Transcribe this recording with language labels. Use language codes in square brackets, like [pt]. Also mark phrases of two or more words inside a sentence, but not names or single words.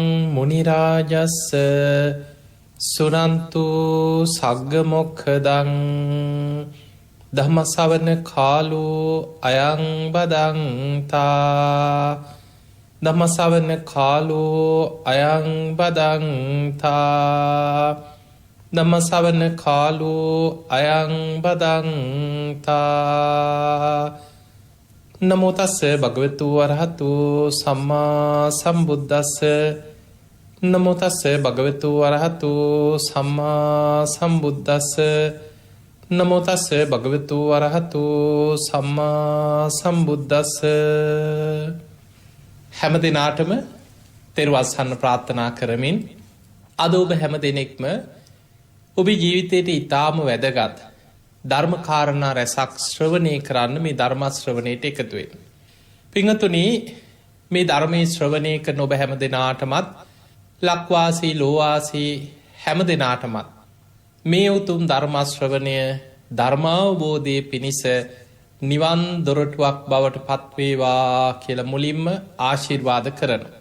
[pi] මුනි රාජස්ස සුනන්තු සග්ග මොක්ඛදං ධම්ම ශ්‍රවණ කාලෝ අයං බදන්තා ධම්ම ශ්‍රවණ කාලෝ අයං බදන්තා ධම්ම ශ්‍රවණ කාලෝ අයං බදන්තා. නමෝ තස්ස භගවතු වරහතු සම්මා සම්බුද්දස්ස නමෝ තස්ස භගවතු වරහතු සම්මා සම්බුද්දස්ස නමෝ තස්ස භගවතු වරහතු සම්මා සම්බුද්දස්ස. [si] හැම දිනාටම තෙරුවස්හන්න ප්‍රාර්ථනා කරමින් අද ඔබ හැම දෙනෙක්ම ඔබේ ජීවිතයට ඉතාම වැදගත් ධර්ම කාරණා රැසක් ශ්‍රවණය කරන්න මේ ධර්ම ශ්‍රවණයට එකතු වෙන්න. පින්වතුනි, මේ ධර්මයේ ශ්‍රවණය කරන ඔබ හැම දෙනාටමත් ලක්වාසී ලෝවාසී හැම දෙනාටමත් මේ උතුම් ධර්ම ශ්‍රවණය ධර්මාවබෝධයේ පිණිස නිවන් දොරටුවක් බවට පත්වේවා කියලා මුලින්ම ආශිර්වාද කරනවා.